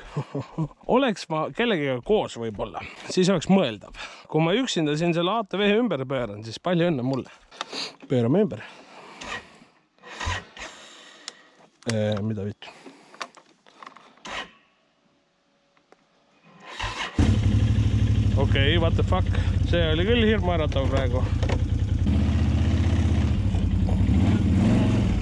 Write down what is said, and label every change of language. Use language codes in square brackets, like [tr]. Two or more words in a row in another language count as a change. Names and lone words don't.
[et] Oleks ma kellegiga koos võib-olla, siis oleks mõeldav. Kui ma üksinda siin selle ATV ümber pööran, siis palju õnne mulle. Pöörame ümber. Mida vittu? Okei, [en] what the fuck? [et] See oli küll hirmuäratav praegu.